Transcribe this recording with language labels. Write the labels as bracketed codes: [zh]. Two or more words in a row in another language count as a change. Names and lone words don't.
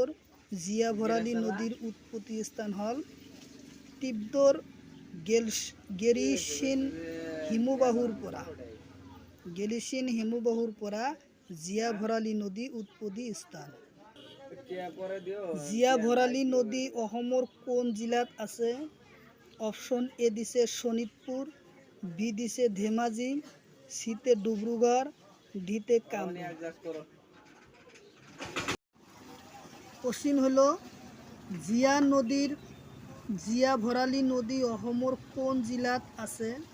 [as] জিয়া ভরালী নদীর উৎপত্তি স্থান হল তিব্বর গেরিসিন হিমবাহুর পরা। গেরিসিন হিমবাহুর পরা জিয়া ভরালী নদী উৎপত্তি স্থান। জিয়া ভরালী নদী অসমৰ কোন জিলাত আছে? অপশন এ দিছে শোণিতপুর, বি দিছে ধেমাজি, সিতে ডিব্ৰুগড়, ডিতে কামৰূপ। কোশ্চিন হলো জিয়া ভরালী নদী অসমৰ কোন জিলাত আছে?